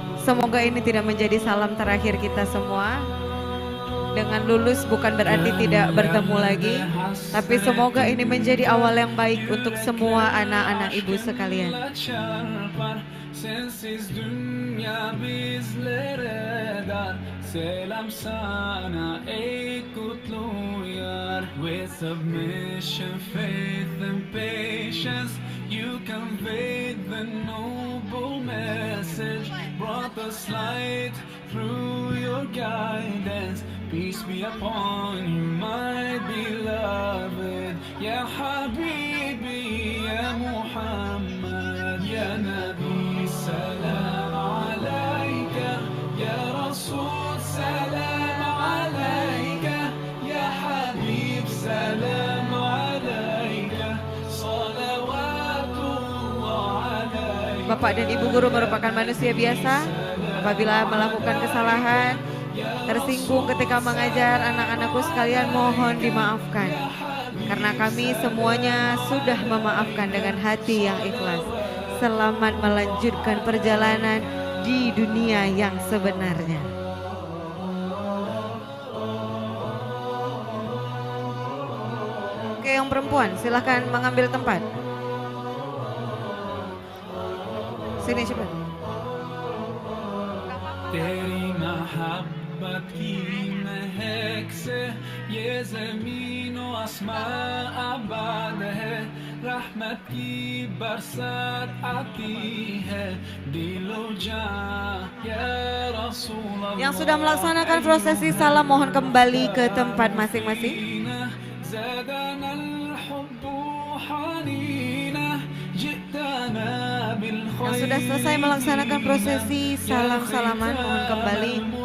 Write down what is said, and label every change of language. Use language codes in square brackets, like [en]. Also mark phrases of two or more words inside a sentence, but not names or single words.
[id] Semoga ini tidak menjadi salam terakhir kita semua. Dengan lulus bukan berarti tidak bertemu lagi, tapi semoga ini menjadi awal yang baik untuk semua anak-anak ibu sekalian. [tr] Sensiz dünya bizlere dar. Selam sana ey kutlu yar. [en] With submission, faith and patience, you conveyed the noble message. Brought us light through your guidance. Peace be upon you, my beloved. [ar] يا حبيبي، يا محمد، يا نبي، سلام عليك. يا رسول، سلام عليك. يا حبيب، سلام عليك. صلوات الله عليك. [id] Bapak dan Ibu guru merupakan manusia biasa. Apabila melakukan kesalahan, tersinggung ketika mengajar anak-anakku sekalian, mohon dimaafkan. Karena kami semuanya sudah memaafkan dengan hati yang ikhlas. Selamat melanjutkan perjalanan di dunia yang sebenarnya. Oke, yang perempuan silahkan mengambil tempat. Sini cepat. [ur] تیری محبت کی مہک سے یہ زمین و آسماں آباد ہے رحمت کی برسات آتی ہے دلو جان [ar] یا رسول اللہ. [id] Yang sudah melaksanakan prosesi salam mohon kembali ke tempat masing-masing. Yang sudah selesai melaksanakan prosesi salam-salaman mohon kembali.